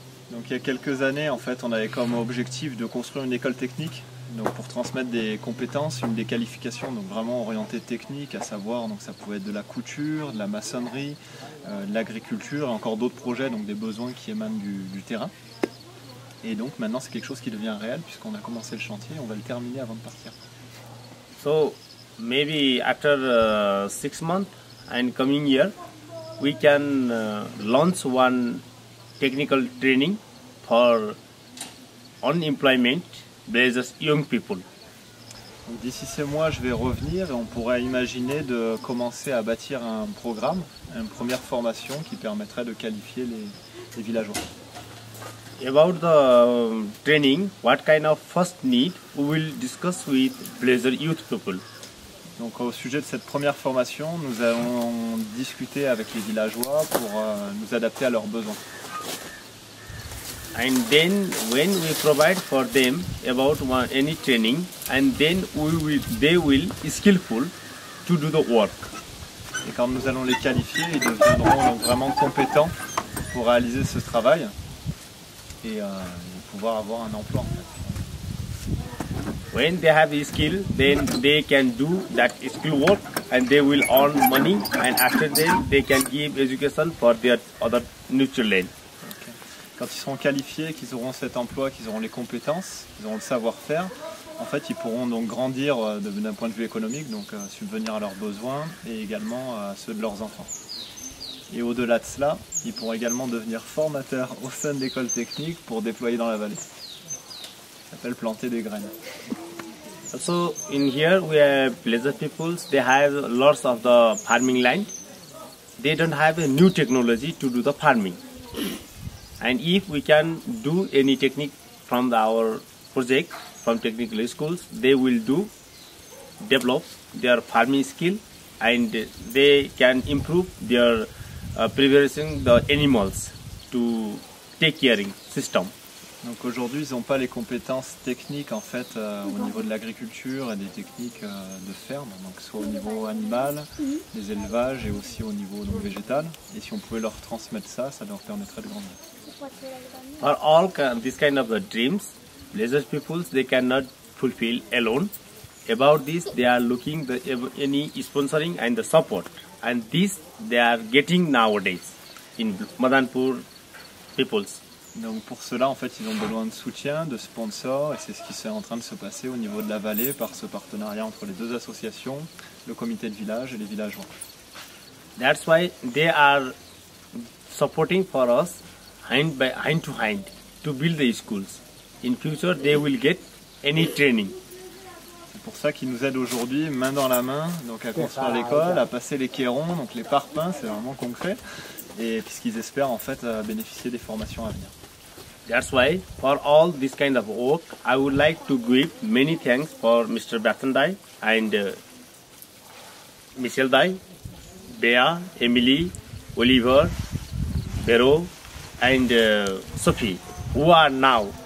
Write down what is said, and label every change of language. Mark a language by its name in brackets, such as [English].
[French] Donc il y a quelques années, en fait, on avait comme objectif de construire une école technique, donc pour transmettre des compétences, des qualifications, donc vraiment orientées techniques, à savoir, donc ça pouvait être de la couture, de la maçonnerie, de l'agriculture, et encore d'autres projets, donc des besoins qui émanent du terrain. Et donc maintenant c'est quelque chose qui devient réel puisqu'on a commencé le chantier, on va le terminer avant de partir. [English] So maybe after 6 months and coming year, we can launch one technical training for unemployment versus young people. [French] D'ici ces mois, je vais revenir et on pourrait imaginer de commencer à bâtir un programme, une première formation qui permettrait de qualifier les villageois. [English] About the training, what kind of first need we will discuss with Blazer youth people. [French] Donc au sujet de cette première formation, nous allons discuter avec les villageois pour nous adapter à leurs besoins. [English] And then when we provide for them about any training, and then they will skillful to do the work. [French] Et quand nous allons les qualifier, ils deviendront donc vraiment compétents pour réaliser ce travail et pouvoir avoir un emploi. En fait. [English] When they have a skill, then they can do that skill work and they will earn money, and after that they can give education for their other children. [French] Quand ils seront qualifiés, qu'ils auront cet emploi, qu'ils auront les compétences, qu'ils auront le savoir-faire, en fait ils pourront donc grandir d'un point de vue économique, donc subvenir à leurs besoins et également à ceux de leurs enfants. Et au-delà de cela, ils pourront également devenir formateurs au sein de l'école technique pour déployer dans la vallée. Ça s'appelle planter des graines. [English] So in here we have Blazer peoples, they have lots of the farming land. They don't have a new technology to do the farming. And if we can do any technique from our project, from technical schools, they will develop their farming skill and they can improve their preparing the animals to take caring system. [French] Donc aujourd'hui, ils n'ont pas les compétences techniques en fait au niveau de l'agriculture et des techniques de ferme, donc soit au niveau animal, des élevages et aussi au niveau donc, végétal. Et si on pouvait leur transmettre ça, ça leur permettrait de grandir. [English] For all this kind of dreams, leisure peoples they cannot fulfill alone. About this, they are looking the any sponsoring and the support, and this they are getting nowadays in Madanpur peoples. [French] Donc pour cela, en fait, ils ont besoin de soutien, de sponsors, et c'est ce qui est en train de se passer au niveau de la vallée par ce partenariat entre les deux associations, le comité de village et les villageois. [English] That's why they are supporting for us hand to hand to build the schools. In future, they will get any training. [French] C'est pour ça qu'ils nous aident aujourd'hui, main dans la main, donc à construire l'école, à passer les cairons, donc les parpaings, c'est vraiment concret, et puisqu'ils espèrent en fait bénéficier des formations à venir. [English] That's why for all this kind of work, I would like to give many thanks for Mr. Bathandai and Michelle Dai, Bea, Emily, Oliver, Bero, and Sophie, who are now.